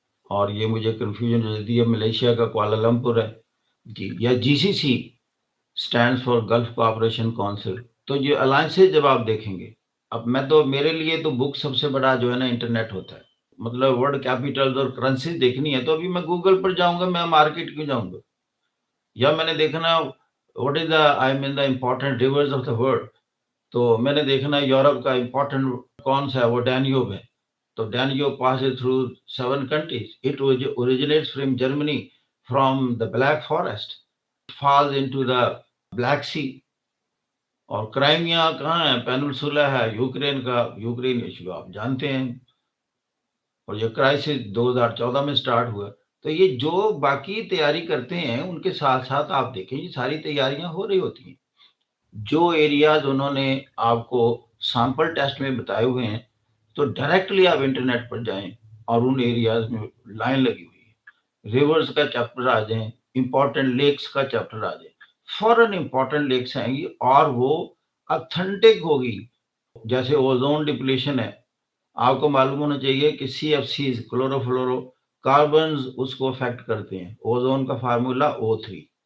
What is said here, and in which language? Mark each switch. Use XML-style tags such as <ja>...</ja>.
<ur>اور یہ مجھے کنفیوژن ہو جاتی ہے، ملیشیا کا کوالالمپور ہے جی، یا</ur> <en>G C C stand for Gulf cooperation council.</en> <ur>تو یہ الائنسز جب آپ دیکھیں گے، اب میں تو میرے لیے تو بک سب سے بڑا جو ہے نا انٹرنیٹ ہوتا ہے، مطلب ورلڈ کیپیٹلز اور کرنسیز دیکھنی ہے تو ابھی میں گوگل پر جاؤں گا، میں مارکیٹ کیوں جاؤں گا؟ یا میں نے دیکھنا</ur> <en>what is the I mean the important rivers of the world,</en> <ur>تو میں نے دیکھنا یورپ کا امپورٹنٹ کون سا ہے، وہ ڈینیوب ہے، تو Danube</ur> <en>passes through 7 countries. It originates from Germany, from the Black Forest. It falls into the Black Sea.</en> <ur>اور کرائمیا کہاں ہے؟ پیننسولا ہے یوکرین کا، یوکرین ایشو آپ جانتے ہیں، اور یہ کرائسس 2014 میں سٹارٹ ہوا۔ تو یہ جو باقی تیاری کرتے ہیں ان کے ساتھ ساتھ آپ دیکھیں یہ ساری تیاریاں ہو رہی ہوتی ہیں۔ جو ایریاز انہوں نے آپ کو سیمپل ٹیسٹ میں بتائے ہوئے ہیں، تو ڈائریکٹلی آپ انٹرنیٹ پر جائیں اور ان ایریاز میں لائن لگی ہوئی ہے، ریورز کا چیپٹر آ جائیں، امپورٹنٹ لیکس کا چیپٹر آ جائیں، فوراً امپورٹنٹ لیکس آئیں گی اور وہ اتھینٹک ہوگی۔ جیسے اوزون ڈپلیشن ہے، آپ کو معلوم ہونا چاہیے کہ C F Cs, chloro fluoro carbons اس کو افیکٹ کرتے ہیں، اوزون کا فارمولا O3۔</ur>